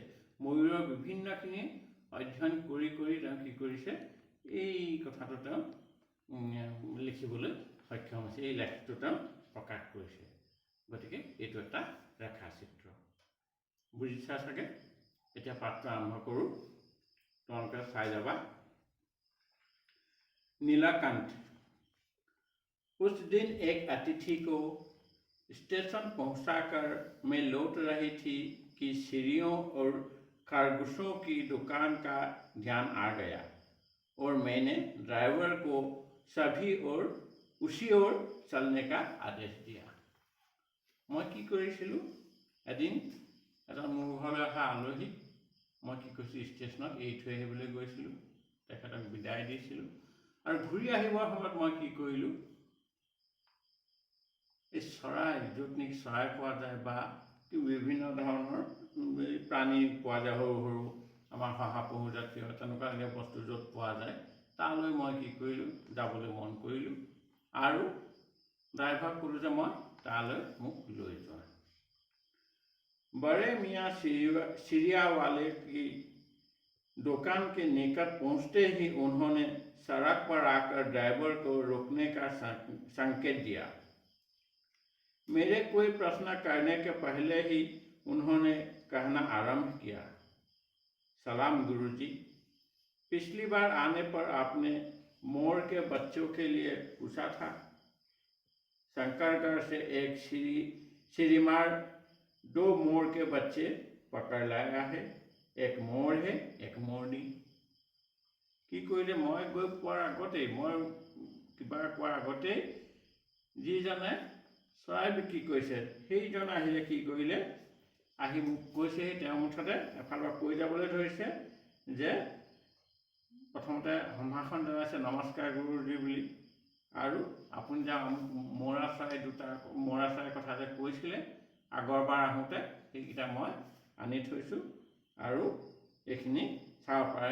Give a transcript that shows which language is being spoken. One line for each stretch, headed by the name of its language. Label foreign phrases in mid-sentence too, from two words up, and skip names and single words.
Assamese: ময়ূৰৰ বিভিন্নখিনি অধ্যয়ন কৰি তেওঁ কি কৰিছে? এই কথাটো তেওঁ লিখিবলৈ সক্ষম হৈছে, এই লেখটো তেওঁ প্ৰকাশ কৰিছে। গতিকে এইটো এটা ৰেখাচিত্ৰ। বুজিছা চাগে? এতিয়া পাঠটো আৰম্ভ কৰোঁ, তোমালোকে চাই যাবা।
Hindi: नीलकंठ। उस दिन एक अतिथि को स्टेशन पहुंचाकर मैं लौट रही थी कि सीढ़ियों और खरगोशों की दुकान का ध्यान आ गया और मैंने ड्राइवर को उसी ओर चलने का आदेश दिया।
Assamese: मैं কি কৰিছিলোঁ? এদিন এটা এজন মোৰ ঘৰলৈ অহা আলহী মই কি কৈছোঁ ষ্টেচনত এৰি থৈ আহিবলৈ গৈছিলোঁ, তেখেতক বিদায় দিছিলোঁ। আৰু ঘূৰি আহিবৰ সময়ত মই কি কৰিলোঁ, এই চৰাই, য'ত নেকি চৰাই পোৱা যায় বা বিভিন্ন ধৰণৰ প্ৰাণী পোৱা যায়, সৰু সৰু আমাৰ শহাপহু জাতীয় তেনেকুৱা বস্তু য'ত পোৱা যায় তালৈ মই কি কৰিলোঁ, যাবলৈ মন কৰিলোঁ আৰু ড্ৰাইভাৰক ক'লোঁ যে মই তালৈ মোক লৈ যোৱা।
Hindi: बड़े मियाँ सिरिया वाले की दुकान के निकट पहुंचते ही उन्होंने सड़क पर आकर ड्राइवर को रोकने का संकेत दिया। मेरे कोई प्रश्न करने के पहले ही उन्होंने कहना आरंभ किया, सलाम गुरुजी, पिछली बार आने पर आपने मोर के बच्चों के लिए पूछा था। शंकरगढ़ से एक श्रीमार 2 मोर के बच्चे पकड़ लाया है, एक मोर है एक मोरनी।
Assamese: কি কৰিলে, মই গৈ পোৱাৰ আগতেই, মই কিবা কোৱাৰ আগতেই যিজনে চৰাই বিক্ৰী কৰিছে সেইজন আহিলে, কি কৰিলে, আহি মোক কৈছেহি, তেওঁ মুঠতে এফালৰ কৈ যাবলৈ ধৰিছে যে প্ৰথমতে সম্ভাষণ জনাইছে, নমস্কাৰ গুৰুজী বুলি, আৰু আপুনি যে মৌৰা চৰাই কথা যে কৈছিলে আগৰবাৰ আহোঁতে সেইকেইটা মই আনি থৈছোঁ আৰু এইখিনি চাব পাৰে।